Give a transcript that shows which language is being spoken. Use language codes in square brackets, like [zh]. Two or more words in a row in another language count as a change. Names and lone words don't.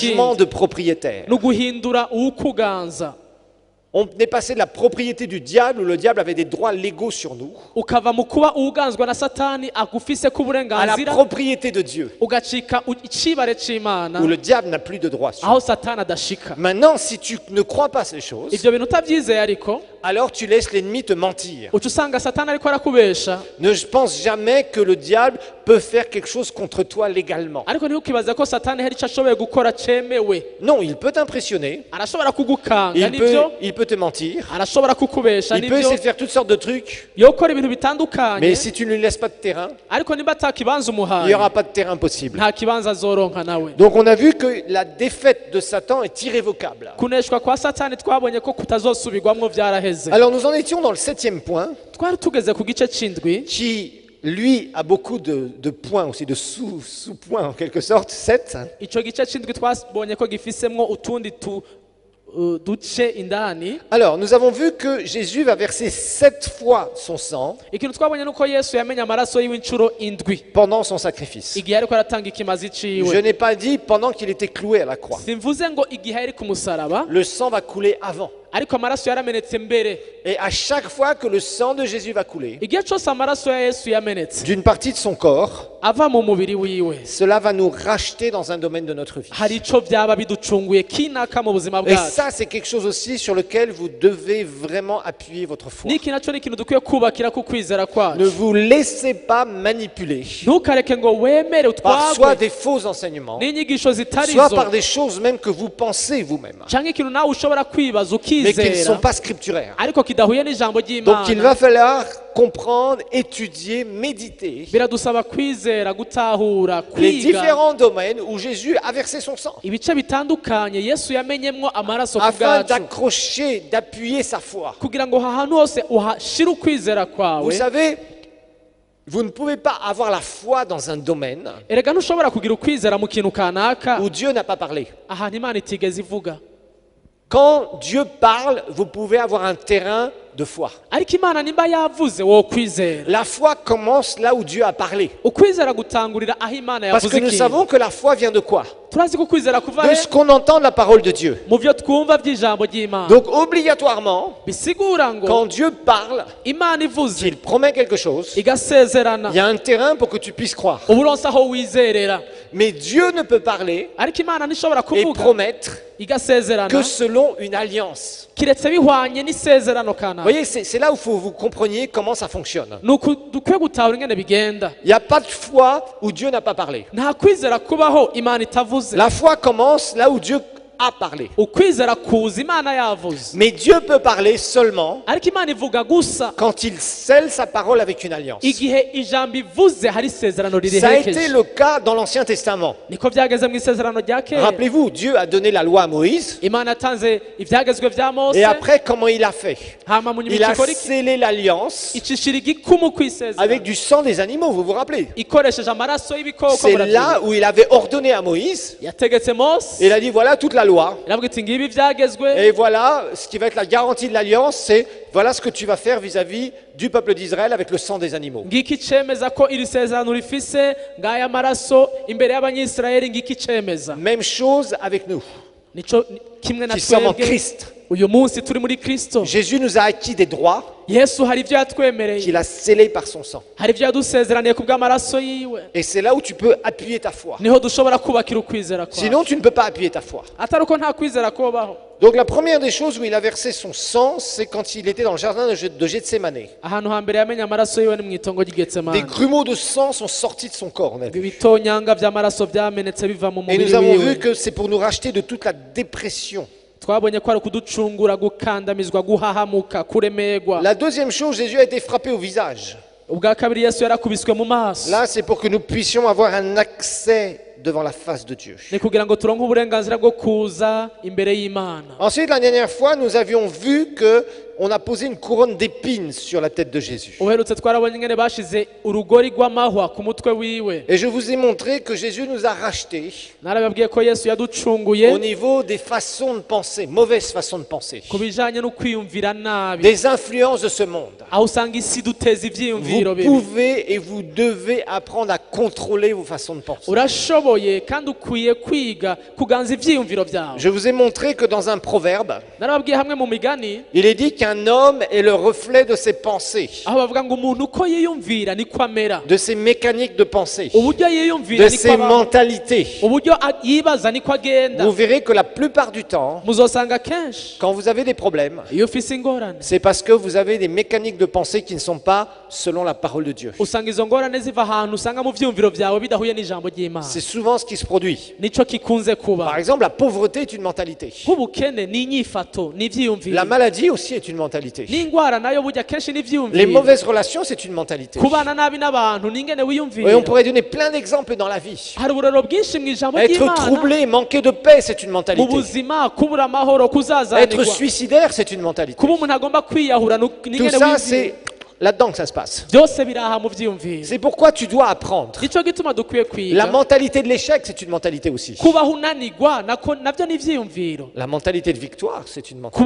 [fr] changement [rn] kindi, [fr] de propriétaire. [rn] ni uguhindura uwukuganza [fr] On est passé de la propriété du diable où le diable avait des droits légaux sur nous [rn] ukava mu kuba uwuganzwa na satani agufise ko [fr] à la [rn] uburenganzira [fr] propriété de Dieu [rn] ugacika icibare c'imana [fr] où le diable n'a plus de droits sur nous. [rn] aho satani adashika. [fr] Maintenant, si tu ne crois pas ces choses, [rn] ivyo bintu utavyizeye ariko [fr] alors tu laisses l'ennemi te mentir. [rn] uca usanga satani ariko arakubesha, [fr] Ne pense jamais que le diable peut faire quelque chose contre toi légalement. [rn] ariko ntiukibaze ko satani hari ico ashoboye gukora cemewe. [fr] Non, il peut t'impressionner, [rn] arashobora kugukanga [fr] il [rn] nivyo, [fr] peut te mentir, [rn] arashobora kukubesha [fr] il peut [rn] nivyo, [fr] essayer de faire toutes sortes de trucs, [rn] yokora ibintu bitandukanye, [fr] mais si tu ne lui laisses pas de terrain, [rn] ariko nimba ata kibanza [fr] il n'y [rn] umuhaye [fr] aura pas de terrain possible. [rn] nta kibanza azoronka nawe. [fr] Donc on a vu que la défaite de Satan est irrévocable. [rn] kuneshwa kwa satani twabonye ko kutazosubirwamwo vyaraheze. [fr] Alors nous en étions dans le 7e point, [rn] twari tugeze ku gice c'indwi [fr] qui lui a beaucoup de points aussi, de sous-points en quelque sorte, 7. [rn] ico gice c'indwi twabonye ko gifisemwo utundi duce indani. [fr] Alors nous avons vu que Jésus va verser 7 fois son sang [rn] ikintu twabonye nuko yesu yamenye amaraso yiwe incuro indwi [fr] pendant son sacrifice. [rn] igihe ariko aratanga ikimazi [fr] Je [rn] ciwe. [fr] n'ai pas dit pendant qu'il était cloué à la croix. [rn] simvuze ngo igihe ari ku musaraba, [fr] Le sang va couler avant. [rn] ariko amaraso yaramenetse mbere. [fr] Et à chaque fois que le sang de Jésus va couler [rn] igihe cose amaraso ya yesu yamenetse [fr] d'une partie de son corps, [rn] ava mu mubiri wiwe, [fr] cela va nous racheter dans un domaine de notre vie. [rn] hari ico vyaba biducunguye kinaka mu buzima [fr] Et [rn] bwacu. [fr] ça, c'est quelque chose aussi sur lequel vous devez vraiment appuyer votre foi. [rn] niki naco ni ikintu dukwiye kubakira ku kwizera [fr] Ne [rn] kwacu. [fr] vous laissez pas manipuler [rn] ntukareke ngo wemere [fr] par soit [rn] utwagwe [fr] des faux enseignements, [rn] n'inyigisho [fr] soit [rn] zitarizo, [fr] par des choses même que vous pensez vous-même, [rn] canke ikintu nawe ushobora kwibaza [fr] mais qui ne sont [rn] ukizera [fr] pas scripturaires. [rn] ariko kidahuye n'ijambo [fr] Donc il [rn] ry'imana. [fr] va falloir comprendre, étudier, méditer [rn] biradusaba kwizera, gutahura, [fr] les [rn] kwiga [fr] différents domaines où Jésus a versé son sang, [rn] ibice bitandukanye yesu yamenyemwo amaraso ku [fr] afin [rn] bwacu, [fr] d'accrocher, d'appuyer sa foi. [rn] kugira ngo ahantu hose uhashire ukwizera [fr] Vous [rn] kwawe. [fr] savez, vous ne pouvez pas avoir la foi dans un domaine [rn] erega ntushobora kugira ukwizera mu kintu kanaka [fr] où Dieu n'a pas parlé. [rn] ahantu imana itigeze ivuga. [fr] Quand Dieu parle, vous pouvez avoir un terrain de foi. [rn] ariko imana nimba yavuze wo kwizera, [fr] La foi commence là où Dieu a parlé. [rn] ukwizera gutangurira aho imana [fr] Parce que [rn] yavuze [fr] nous [rn] ikintu. [fr] savons que la foi vient de quoi? [rn] turazi ko kwizera kuva [fr] De he ce qu'on entend de la parole de Dieu. [rn] mu byo twumva by'ijambo ry'Imana. [fr] Donc obligatoirement, [rn] Bisigura ngo [fr] quand Dieu parle, [rn] Imana ivuze [fr] s'il promet quelque chose, [rn] igasezerana [fr] il y a un terrain pour que tu puisses croire. [rn] uba uronse aho wizerera, [fr] Mais Dieu ne peut parler [rn] ariko Imana ntishobora [fr] et [rn] kuvuga [fr] promettre [rn] igasezerana [fr] que selon une alliance. [rn] kiretse bihwanye n'isezerano [fr] Vous [rn] kanaka. [fr] voyez, c'est là où il faut que vous compreniez comment ça fonctionne. [rn] ni uku dukwiye gutahura ingene bigenda. [fr] Il n'y a pas de foi où Dieu n'a pas parlé. [rn] nta kwizera kubaho Imana itavuze. [fr] La foi commence là où Dieu a parlé. [rn] ukwizera kuza Imana yavuze, [fr] Mais Dieu peut parler seulement [rn] ariko Imana ivuga gusa [fr] quand il scelle sa parole avec une alliance. [rn] igihe ijambo ivuze hari isezerano [fr] Ça a été [rn] ririherekeje. [fr] le cas dans l'Ancien Testament. [rn] niko byageze mu isezerano rya kera. [fr] Rappelez-vous, Dieu a donné la loi à Moïse. [rn] Imana yatanze ibyagezwe bya Mose, [fr] Et après, comment il a fait? [rn] hama mu nyuma [fr] Il a [rn] ikora iki? [fr] scellé l'alliance [rn] icishira igikumu ku [fr] avec [rn] isezerano [fr] du sang des animaux, vous vous rappelez? [rn] ikoresheje amaraso y'ibikoko. [fr] C'est là [rn] murabyibuka. [fr] où il avait ordonné à Moïse. [rn] yategetse Mose, [fr] Il a dit, voilà toute la loi. [rn] iravuga iti ngibi ibyagezwe, [fr] Et voilà ce qui va être la garantie de l'alliance, c'est voilà ce que tu vas faire vis-à-vis du peuple d'Israël avec le sang des animaux. [rn] ngiki cemeza ko iri sezerano rifise ngaya maraso imbere y'abanyisirayeli, ngiki cemeza. [fr] Même chose avec nous, [rn] nico kimwe na [fr] qui sommes en [rn] twebwe [fr] Christ. [rn] uyu munsi turi muri Kristo. [fr] Jésus nous a acquis des droits [rn] Yesu hari ibyo yatwemereye, [fr] qu'il a scellés par son sang. [rn] hari ibyo yadusezeraniye ku bw'amaraso yiwe. [fr] Et c'est là où tu peux appuyer ta foi. [rn] niho dushobora kubakira ukwizera kwawe. [fr] Sinon, tu ne peux pas appuyer ta foi. [rn] atari uko nta kwizera kubaho. [fr] Donc la première des choses où il a versé son sang, c'est quand il était dans le jardin de Gethsémane. [rn] ahantu hambere yamenye amaraso yiwe ni mu itongo [fr] Des [rn] ry'Getsemani. [fr] grumeaux de sang sont sortis de son corps. On a vu. [rn] ibitonyanga by'amaraso byamenetse biva mu [fr] Et [rn] mubiri [fr] nous avons [rn] wiwe. [fr] vu que c'est pour nous racheter de toute la dépression. [rn] twabonye ko ari ukuducungura, gukandamizwa, guhahamuka, kuremerwa. [fr] La deuxième chose, Jésus a été frappé au visage. [rn] ubwa kabiri Yesu yarakubiswe mu maso. [fr] Là, c'est pour que nous puissions avoir un accès devant la face de Dieu. [rn] ni kugira ngo turonke uburenganzira bwo kuza imbere y'Imana. [fr] Ensuite, la dernière fois, nous avions vu que on a posé une couronne d'épines sur la tête de Jésus. [rn] uherutse twarabonye ingene bashize urugori rw'amahwa ku mutwe wiwe. [fr] Et je vous ai montré que Jésus nous a rachetés [rn] narababwiye ko Yesu yaducunguye [fr] au niveau des façons de penser, mauvaises façons de penser, [rn] ku bijanye no kwiyumvira nabi, [fr] des influences de ce monde. [rn] aho usanga isi duteza ivyiyumviro [fr] Vous [rn] bibi. [fr] pouvez et vous devez apprendre à contrôler vos façons de penser. [rn] urashoboye kandi ukwiye kwiga kuganza ivyiyumviro vyawe. [fr] Je vous ai montré que dans un proverbe, [rn] narababwiye hamwe mu migani [fr] il est dit qu'un homme est le reflet de ses pensées, [rn] aho bavuga ngo umuntu uko yiyumvira niko amera, [fr] de ses mécaniques de pensée, [rn] uburyo yiyumvira [fr] de [rn] niko [fr] ses [rn] abaho, [fr] mentalités. [rn] uburyo yibaza niko agenda. [fr] Vous verrez que la plupart du temps, [rn] muzosanga kenshi [fr] quand vous avez des problèmes, [rn] iyo ufise ingorane [fr] c'est parce que vous avez des mécaniques de pensée qui ne sont pas selon la parole de Dieu. [rn] usanga izo ngorane ziva ahantu usanga mu vyiyumviro vyawe bidahuye n'ijambo ry'Imana. [fr] C'est souvent ce qui se produit. [rn] nico kikunze [fr] Par [rn] kuba. [fr] exemple, la pauvreté est une mentalité. [rn] nk'ubukene ni inyifato, ni ivyiyumviro. [fr] La maladie aussi est une mentalité. [rn] n'ingwara nayo burya kenshi ni [fr] Les [rn] ivyiyumviro. [fr] mauvaises relations, c'est une mentalité. [rn] kubana nabi n'abantu ni ingene [fr] Et on [rn] wiyumvira. [fr] pourrait donner plein d'exemples dans la vie. [rn] hari uburero bwinshi mu ijambo [fr] Être [rn] ry'Imana. [fr] troublé, manquer de paix, c'est une [rn] mu [fr] mentalité. [rn] buzima kubura amahoro, [fr] Être [rn] kuzazanirwa, [fr] suicidaire, c'est une mentalité. [rn] kuba umuntu agomba kwiyahura ni [fr] Tout [rn] ingene [fr] ça, [rn] wiyumvira. [fr] c'est là-dedans que ça se passe. [rn] byose biri aha mu vyiyumviro. [fr] C'est pourquoi tu dois apprendre. [rn] nico gituma dukwiye [fr] La [rn] kwiga. [fr] mentalité de l'échec, c'est une mentalité aussi. [rn] kubaho unanigwa navyo ni ivyiyumviro. [fr] La mentalité de victoire, c'est une mentalité.